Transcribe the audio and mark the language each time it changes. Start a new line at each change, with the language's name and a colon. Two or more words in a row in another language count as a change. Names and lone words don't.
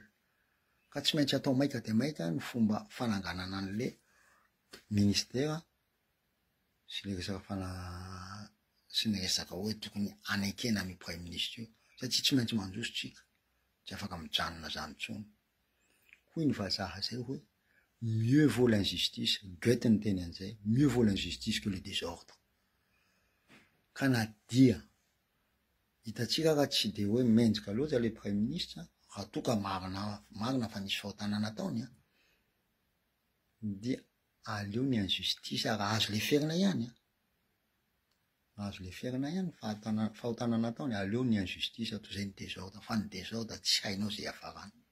Malagasy: Ka tsy maintsy atao maika de maika ny fomba fananganana an'le ministera sy le resaka sy ny resaka hoe tokony anaikena ny
French: premier ministre
Malagasy: io satria tsy maintsy mandroso tsika, tsy afaka mijanona zany tsony. Hoy ny vazaha zay hoe
French: mieux vaut l'injustice,
Malagasy: Goethe ny teny an'izay,
French: mieux vaut l'injustice que le désordre.
Malagasy: Ka na dia hitatsika raha tsy de hoe mendrika loatra le
French: premier ministre
Malagasy: raha toka marina fa nisy fahotana nataony dia aleo ny injustice raha azo le ferina ihany azo le ferina ihany fahotana nataony aleo ny injustice toy izay ny désordre fa ny désordre tsy hainao zay afarany.